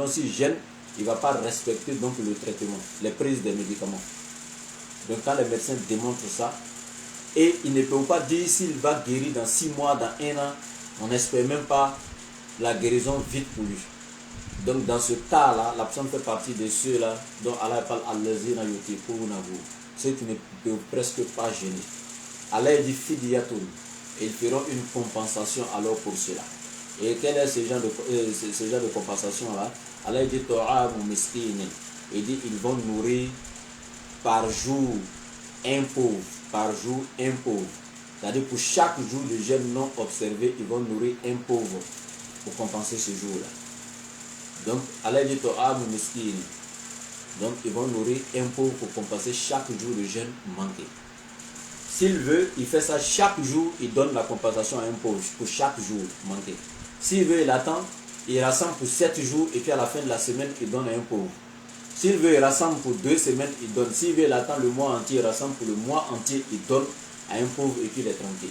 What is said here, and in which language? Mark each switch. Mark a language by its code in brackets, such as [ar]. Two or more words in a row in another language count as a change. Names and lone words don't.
[fr] Donc s'il jeûne, il ne va pas respecter donc le traitement, les prises des médicaments. Donc quand les médecins démontrent ça, et ils ne peuvent pas dire s'il va guérir dans 6 mois, dans 1 an, on n'espère même pas la guérison vite pour lui. Donc dans ce cas-là, la personne fait partie de ceux-là dont Allah parle [ar] الذين يطيقون, [fr] ceux qui ne peuvent presque pas gêner. Allah dit fidiyatun, et ils feront une compensation alors pour cela. Et quel est ce genre de compensation-là? Allah dit [ar] طعام مسكين, [fr] il dit ils vont nourrir par jour un pauvre, par jour un pauvre. C'est-à-dire pour chaque jour de jeûne non observé, ils vont nourrir un pauvre pour compenser ce jour-là. Donc Allah dit [ar] طعام مسكين. [fr] Donc ils vont nourrir un pauvre pour compenser chaque jour de jeûne manqué. S'il veut, il fait ça chaque jour, il donne la compensation à un pauvre pour chaque jour manqué. S'il veut, il attend, il rassemble pour 7 jours et puis à la fin de la semaine, il donne à un pauvre. S'il veut, il rassemble pour 2 semaines, il donne. S'il veut, il attend le mois entier, il rassemble pour le mois entier, il donne à un pauvre et puis il est tranquille.